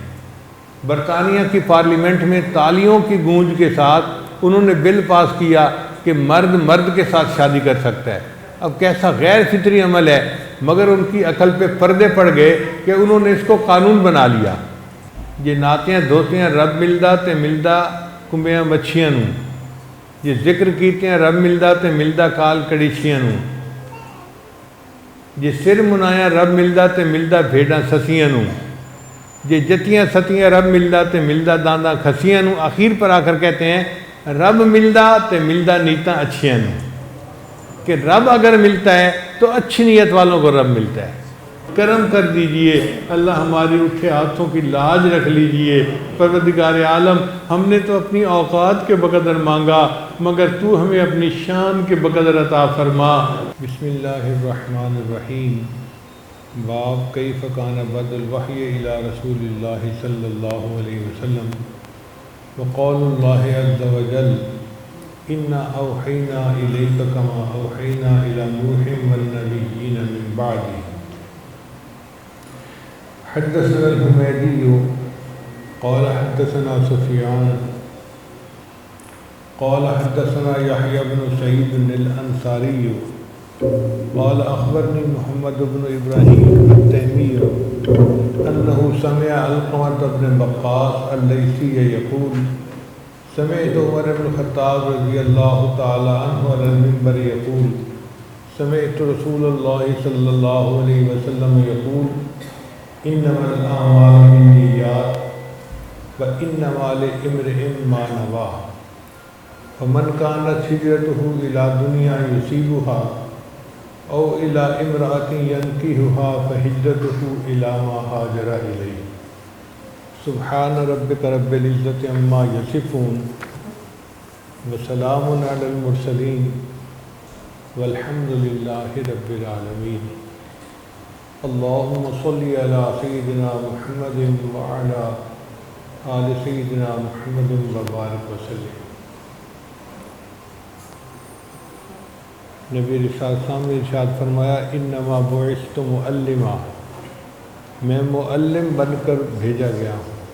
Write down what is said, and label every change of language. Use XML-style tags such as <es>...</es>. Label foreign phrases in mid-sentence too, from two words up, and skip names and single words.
<ur>برطانیہ کی پارلیمنٹ میں تالیوں کی گونج کے ساتھ انہوں نے بل پاس کیا کہ مرد مرد کے ساتھ شادی کر سکتا ہے۔ اب کیسا غیر فطری عمل ہے، مگر ان کی عقل پہ پردے پڑ گئے کہ انہوں نے اس کو قانون بنا لیا۔</ur> <pa>یہ نعتیں دھوتیاں رب ملدا تے ملدا کمبیاں مچھیاں نوں، یہ ذکر کیتے ہیں رب ملدا تے ملدا کال کڑیچیاں نوں، یہ سر منایا رب ملدا تے ملدا بھیڑاں سسیاں نوں، یہ جتیاں ستیاں رب ملدا تے ملدا دانداں کھسیاں نوں۔</pa> <ur>آخر پر آ کر کہتے ہیں</ur> <pa>رب ملدا تے ملدا نیتاں اچھیاں نوں،</pa> <ur>کہ رب اگر ملتا ہے تو اچھی نیت والوں کو رب ملتا ہے۔ کرم کر دیجئے اللہ، ہماری اٹھے ہاتھوں کی لاج رکھ لیجئے۔ پروردگار عالم، ہم نے تو اپنی اوقات کے بقدر مانگا، مگر تو ہمیں اپنی شان کے بقدر عطا فرما۔</ur> <ar>بسم اللہ الرحمن الرحیم۔ باب کیف کان بدء الوحی الی رسول اللہ صلی اللہ علیہ وسلم وقول اللہ عز وجل انا اوحینا الیک کما اوحینا الی نوح والنبیین من بعدہ۔ حدثنا الحمیدی قال حدثنا سفیان قال حدثنا یحیی بن سعید الانصاری قال اخبرنی محمد بن ابراہیم التیمی انہ سمع علقمۃ بن وقاص اللیثی یقول سمعت عمر بن الخطاب رضی اللہ تعالی عنہ علی المنبر یقول سمعت رسول اللہ صلی اللہ علیہ وسلم یقول انما الاعمال بالنیات وانما لامرئ ما نوى فمن كانت هجرته الى دنیا یصیبها او الی امرأۃ ینکحها فہجرته الی ما ہاجر الیہ۔ سبحان ربک رب العزۃ عما یصفون وسلام علی المرسلین والحمد للہ رب العالمین۔ اللہم صلی علی سیدنا محمد وعلی آل سیدنا محمد وبارک وسلم۔</ar> <ur>نبی رسالت صاحب نے ارشاد فرمایا</ur> <ar>انما بعثت معلما،</ar> <ur>میں معلم بن کر بھیجا گیا ہوں۔</ur>